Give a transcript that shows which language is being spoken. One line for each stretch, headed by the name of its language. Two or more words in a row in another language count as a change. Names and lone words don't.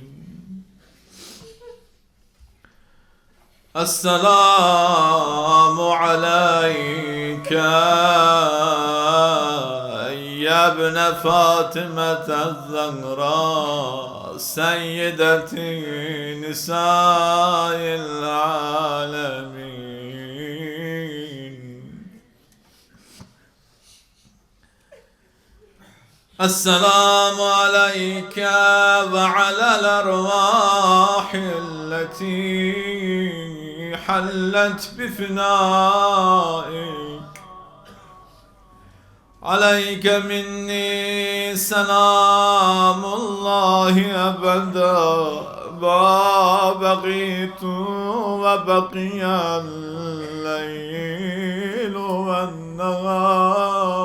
Arabic: السلام عليك يا ابن فاطمة الزهراء سيدة نساء العالمين. السلام عليك وعلى الأرواح التي حلت بفنائك عليك مني سلام الله أبدا ما بقيت وبقي الليل والنهار